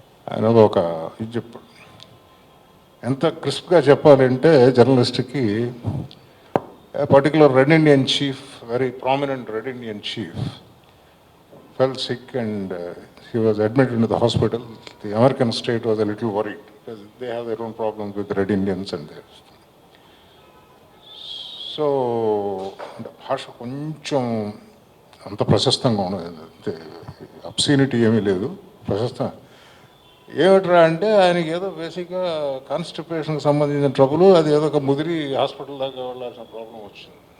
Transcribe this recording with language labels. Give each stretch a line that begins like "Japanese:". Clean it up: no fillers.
Telugu: ఆయన ఒక ఇది చెప్పాడు. ఎంత క్రిస్ప్గా చెప్పాలంటే
English: జర్నలిస్ట్కి particular red Indian chief, very prominent red Indian chief fell sick and he was admitted into the hospital. The American state was a little worried because they have their own problems with Red Indians and theirs.
Telugu: So, భాష కొంచెం అంత ప్రశస్తంగా ఉన్నది, obscenity ఏమీ లేదు, ప్రశస్తం. ఏమిట్రా అంటే ఆయనకి ఏదో బేసిక్గా కాన్స్టిపేషన్కి సంబంధించిన ట్రబుల్, అది ఏదో ఒక ముదిరి హాస్పిటల్ దాకా వెళ్ళాల్సిన ప్రాబ్లం వచ్చింది.